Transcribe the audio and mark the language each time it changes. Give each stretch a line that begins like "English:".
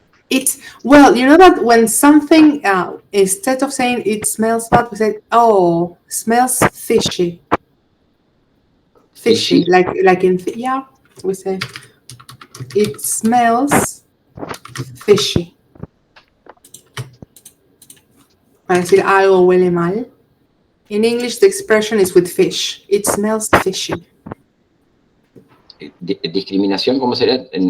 English: It's, well, you know that when something, instead of saying it smells bad, we say, oh, smells fishy. Fishy, like in, yeah, we say, it smells fishy.
Spanish: Para decir algo huele mal.
English: In English, the expression is with fish. It smells fishy.
Spanish: discriminación, ¿cómo sería?